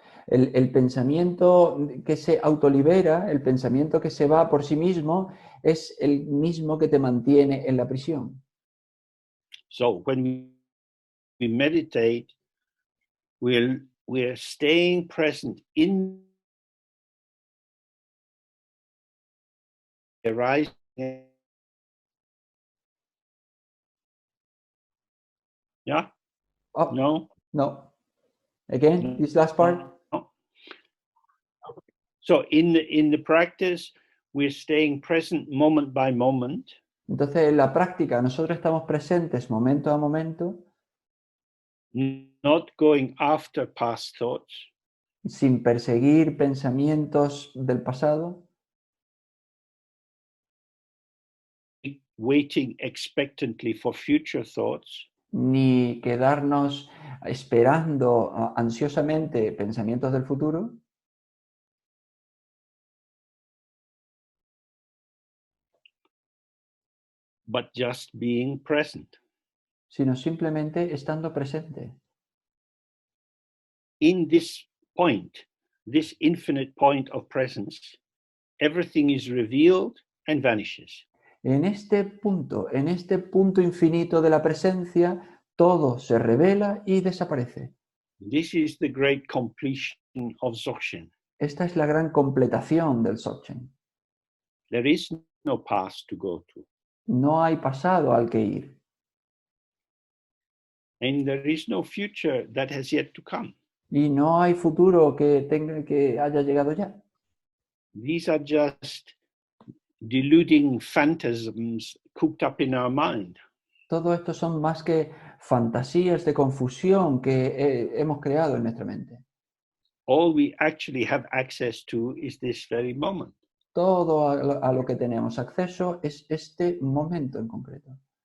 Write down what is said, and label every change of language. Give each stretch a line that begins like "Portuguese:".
Spanish: El pensamiento que se autolibera, el pensamiento que se va por sí mismo, es el mismo que te mantiene en la prisión.
English: So when we meditate, we're staying present in the arising. Yeah? Oh, No? no. Again, this last part. No. So in the practice, we're staying present moment by moment.
Spanish: Entonces, en la práctica, nosotros estamos presentes momento a momento,
English: not going after past thoughts,
Spanish: sin perseguir pensamientos del pasado,
English: waiting expectantly for future thoughts,
Spanish: ni quedarnos esperando ansiosamente pensamientos del futuro,
English: but just being present.
Spanish: sino simplemente estando presente.
English: In this point, this infinite point of presence, everything is revealed and vanishes.
Spanish: En este punto infinito de la presencia, todo se revela y desaparece.
English: This is the great completion of Dzogchen.
Spanish: Esta es la gran completación del Dzogchen.
English: There is no past to go to.
Spanish: No hay pasado al que ir.
English: And there is no future that has yet to come.
Spanish: Y no hay futuro que haya llegado ya.
English: These are just deluding phantasms cooked up in our mind.
Spanish: Todo esto son más que fantasías de confusión que hemos creado en nuestra mente.
English: All we actually have access to is this very moment.
Spanish: Todo a lo que tenemos acceso es este momento en concreto.